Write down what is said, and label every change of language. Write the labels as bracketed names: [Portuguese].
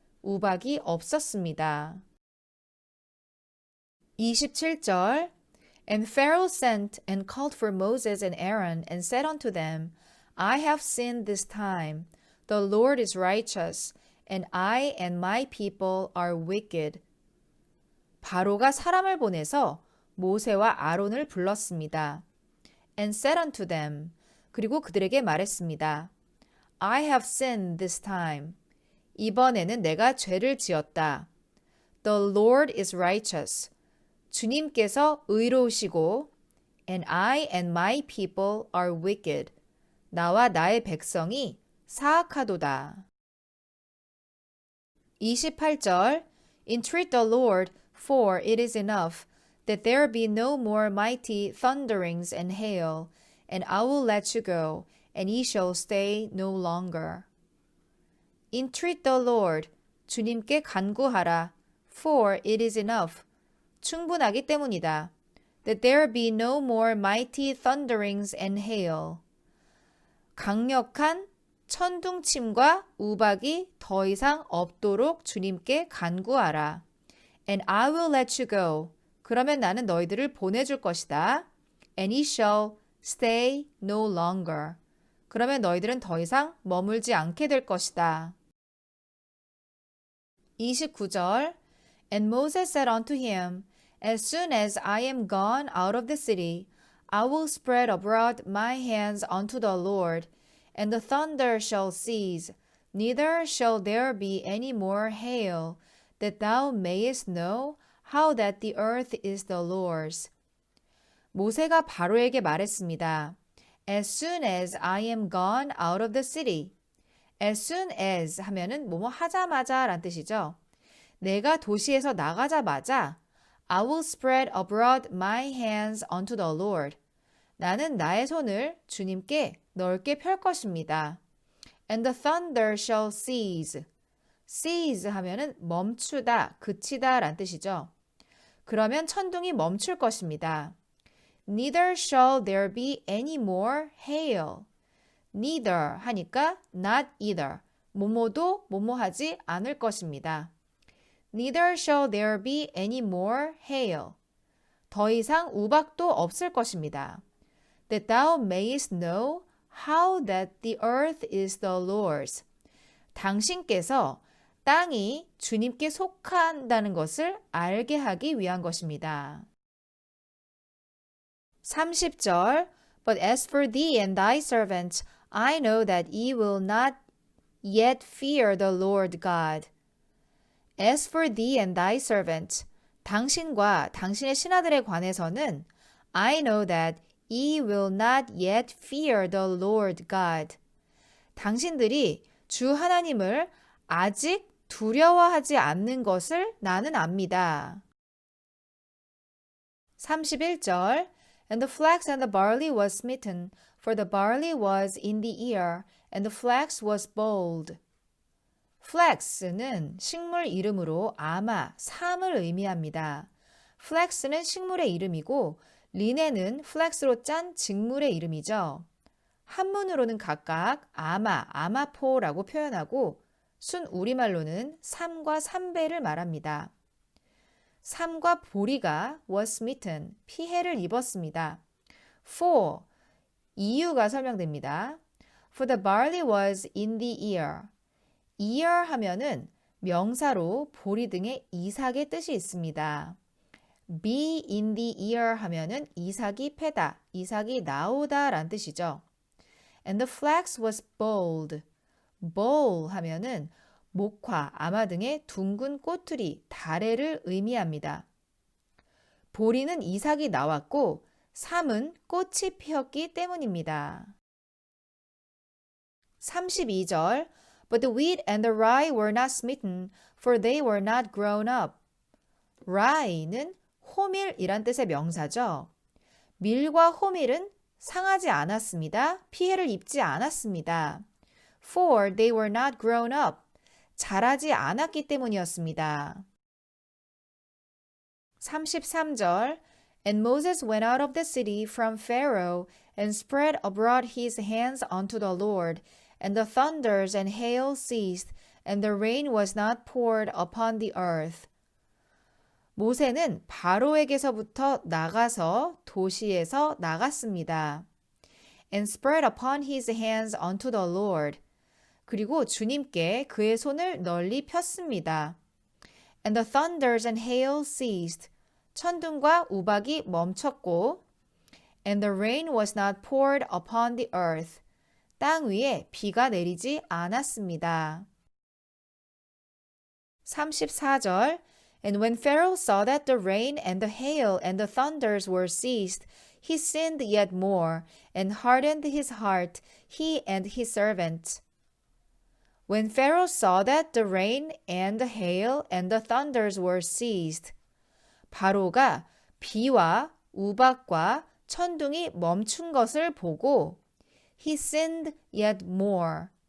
[Korean] 우박이 없었습니다. [English] 27절 And Pharaoh sent and called for Moses and Aaron and said unto them, I have sinned this time. The Lord is righteous, and I and my people are wicked. [Korean] 바로가 사람을 보내서 모세와 아론을 불렀습니다. [English] And said unto them, [Korean] 그리고 그들에게 말했습니다. [English] I have sinned this time. [Korean] 이번에는 내가 죄를 지었다. [English] The Lord is righteous. [Korean] 주님께서 의로우시고 [English] and I and my people are wicked. [Korean] 나와 나의 백성이 사악하도다. [English] 28절 Entreat the Lord, for it is enough, that there be no more mighty thunderings and hail, and I will let you go, and ye shall stay no longer. Entreat the Lord, [Korean] 주님께 간구하라, [English] for it is enough, [Korean] 충분하기 때문이다. [English] That there be no more mighty thunderings and hail. [Korean] 강력한 천둥침과 우박이 더 이상 없도록 주님께 간구하라. [English] And I will let you go. [Korean] 그러면 나는 너희들을 보내줄 것이다. [English] And ye shall stay no longer. [Korean] 그러면 너희들은 더 이상 머물지 않게 될 것이다. [English] 29절 And Moses said unto him, As soon as I am gone out of the city, I will spread abroad my hands unto the Lord, and the thunder shall cease, neither shall there be any more hail, that thou mayest know how that the earth is the Lord's. [Korean] 모세가 바로에게 말했습니다. [English] As soon as I am gone out of the city. As soon as [Korean] 하면은 뭐뭐 하자마자 란 뜻이죠. 내가 도시에서 나가자마자 [English] I will spread abroad my hands unto the Lord. [Korean] 나는 나의 손을 주님께 넓게 펼 것입니다. [English] And the thunder shall cease. [Korean] cease 하면은 멈추다, 그치다 란 뜻이죠. 그러면 천둥이 멈출 것입니다. [English] Neither shall there be any more hail. Neither [Korean] 하니까 [English] not either. [Korean] 뭐뭐도 뭐뭐하지 않을 것입니다. [English] Neither shall there be any more hail. [Korean] 더 이상 우박도 없을 것입니다. [English] That thou mayest know how that the earth is the Lord's. [Korean] 당신께서 땅이 주님께 속한다는 것을 알게 하기 위한 것입니다. [English] 30절 But as for thee and thy servant, I know that ye will not yet fear the Lord God. As for thee and thy servant, [Korean] 당신과 당신의 신하들에 관해서는 [English] I know that ye will not yet fear the Lord God. [Korean] 당신들이 주 하나님을 아직 두려워하지 않는 것을 나는 압니다. [English] 31절 And the flax and the barley was smitten, for the barley was in the ear, and the flax was bold. [Korean] flax는 식물 이름으로 아마, 삼을 의미합니다. flax는 식물의 이름이고 리넨은 flax로 짠 직물의 이름이죠. 한문으로는 각각 아마, 아마포라고 표현하고 순 우리말로는 삼과 삼배를 말합니다. 삼과 보리가 [English] was smitten, [Korean] 피해를 입었습니다. For, 이유가 설명됩니다. [English] For the barley was in the ear. [Korean] ear 하면은 명사로 보리 등의 이삭의 뜻이 있습니다. [English] be in the ear [Korean] 하면은 이삭이 패다, 이삭이 나오다 라는 뜻이죠. [English] And the flax was bold. [Korean] bold 하면은 목화, 아마 등의 둥근 꼬투리, 다래를 의미합니다. 보리는 이삭이 나왔고 삼은 꽃이 피었기 때문입니다. [English] 32절 But the wheat and the rye were not smitten, for they were not grown up. [Korean] rye는 호밀이란 뜻의 명사죠. 밀과 호밀은 상하지 않았습니다. 피해를 입지 않았습니다. [English] For they were not grown up. [Korean] 자라지 않았기 때문이었습니다. [English] 33절 And Moses went out of the city from Pharaoh and spread abroad his hands unto the Lord, and the thunders and hail ceased, and the rain was not poured upon the earth. [Korean] 모세는 바로에게서부터 나가서 도시에서 나갔습니다. [English] And spread upon his hands unto the Lord. [Korean] 그리고 주님께 그의 손을 널리 폈습니다. [English] And the thunders and hail ceased. [Korean] 천둥과 우박이 멈췄고 [English] And the rain was not poured upon the earth. [Korean] 땅 위에 비가 내리지 않았습니다. [English] 34절 And when Pharaoh saw that the rain and the hail and the thunders were ceased, he sinned yet more and hardened his heart, he and his servant. When Pharaoh saw that the rain and the hail and the thunders were ceased, [Korean] 바로가 비와 우박과 천둥이 멈춘 것을 보고 [English] he sinned yet more.